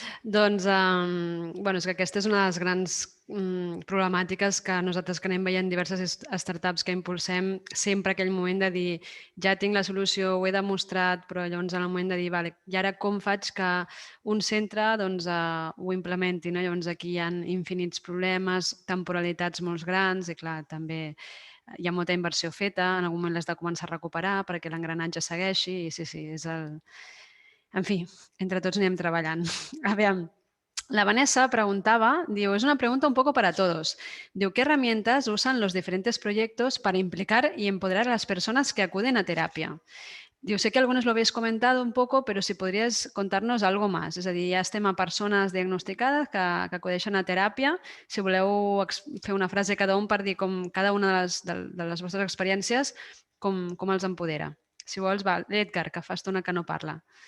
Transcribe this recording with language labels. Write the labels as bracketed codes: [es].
[ca] Doncs, és que aquesta és una de les grans problemàtiques que nosaltres que anem veient diverses startups que impulsem, sempre aquell moment de dir ja tinc la solució, ho he demostrat, però llavors en el moment de dir vale, i ara com faig que un centre ho implementi? No? Llavors aquí hi ha infinits problemes, temporalitats molt grans i clar, també hi ha molta inversió feta, en algun moment l'has de començar a recuperar perquè l'engranatge segueixi i sí, és el... En fi, entre tots anem treballant. [es] A veure, la Vanessa preguntaba, digo, es una pregunta un poco para todos. Digo, ¿qué herramientas usan los diferentes proyectos para implicar y empoderar a las personas que acuden a terapia? Digo, sé que algunos lo habéis comentado un poco, pero si podrías contar-nos algo más. [ca] És a dir, ja estem a persones diagnosticades que acudeixen a teràpia. Si voleu fer una frase cada un per dir com cada una de les vostres experiències, com els empodera. Si vols, va, l'Edgar, que fa estona que no parla.